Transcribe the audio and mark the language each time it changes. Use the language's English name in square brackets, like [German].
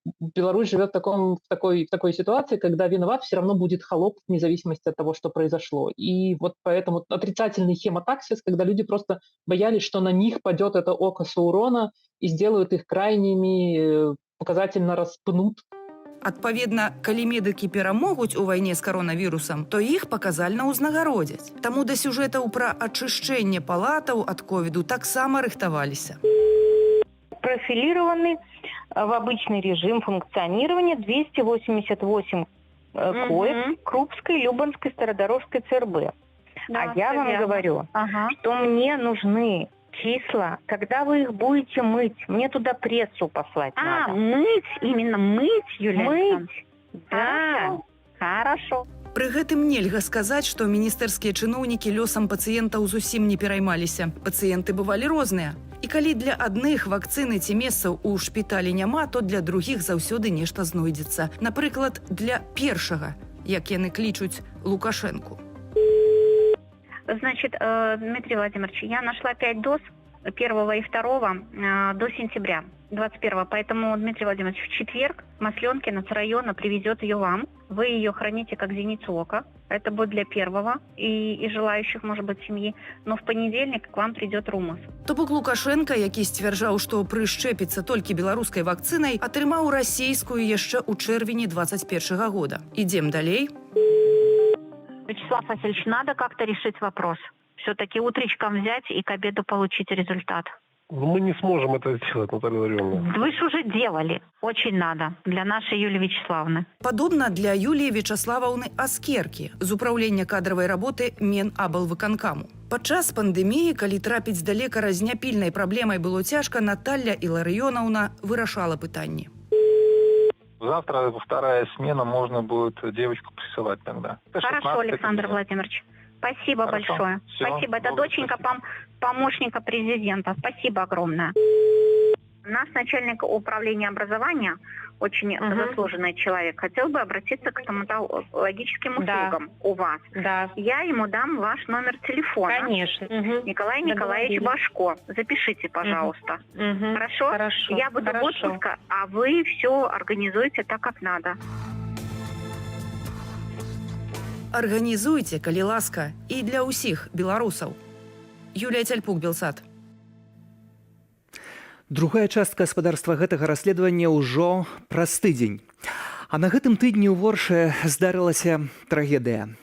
[Russian] Беларусь живет в такой ситуации, когда виноват все равно будет холоп, вне зависимости от того, что произошло. И вот поэтому отрицательный хемотаксис, когда люди просто боялись, что на них падет это око Саурона и сделают их крайними, показательно распнут. [Belarusian] Адпаведна, калі медыкі перамогуць у вайне з каронавірусам, то іх паказальна ўзнагародзяць. Таму да сюжэтаў пра ачышчэнне палатаў ад ковіду таксама рыхтаваліся. [Russian] Профилированный в обычный режим функционирования 288 коек Крупской, Любанской, Стародоровской ЦРБ. Да, а я вам говорю, что мне нужны числа, когда вы их будете мыть. Мне туда прессу послать надо. Мыть? Именно мыть, Юлия? Мыть? Да. Хорошо. [Belarusian] Пры гэтым нельга сказаць, што міністэрскія чыноўнікі лёсам пацыентаў зусім не пераймаліся. Пацыенты бывалі розныя. І калі для адных вакцыны ці месцаў у шпіталі няма, то для другіх заўсёды нешта знойдзецца. Напрыклад, для першага, як яны клічуць Лукашэнку. [Russian] Значит, Дмитрий Владимирович, я нашла 5 доз первого и второго до сентября 21-го. Поэтому Дмитрий Владимирович в четверг Масленкина с района привезет ее вам. Вы ее храните как зеницу ока. Это будет для первого и желающих, может быть, семьи. Но в понедельник к вам придет Румас. [Belarusian] То бок Лукашенко, які сцвярджаў, што прышчэпіцца толькі беларускай вакцынай, атрымаў расійскую яшчэ ў чэрвені 21 года. Ідзем далей. [Russian] Вячеслав Васильевич, надо как-то решить вопрос. Все-таки утречком взять и к обеду получить результат. Мы не сможем это сделать, Наталья Владимировна. Вы же уже делали. Очень надо. Для нашей Юлии Вячеславовны. [Belarusian] Падобна для Юлії Вячеславаўны Аскеркі з управлення кадравай работы Менаблвыканкаму. Падчас пандэміі, калі трапіць да лекара з няпільнай праблемай было цяжка, Наталья Іларыёнаўна вырашала пытанні. [Russian] Завтра вторая смена, можно будет девочку присылать тогда. Хорошо, Александр Владимирович. Спасибо большое. Все. Спасибо. Это доченька помощника президента. Спасибо огромное. Наш начальник управления образования, очень заслуженный человек, хотел бы обратиться к стоматологическим услугам у вас. Да. Я ему дам ваш номер телефона. Конечно. Николай Николаевич Башко. Запишите, пожалуйста. Хорошо? Хорошо. Я буду в отпуске, а вы все организуете так, как надо. [Belarusian] Арганізуйце, калі ласка, і для ўсіх беларусаў. Юлія Цяльпук, Белсат. Другая частка гаспадарства гэтага расследавання ўжо праз тыдзень. А на гэтым тыдні ў Воршы здарылася трагедыя.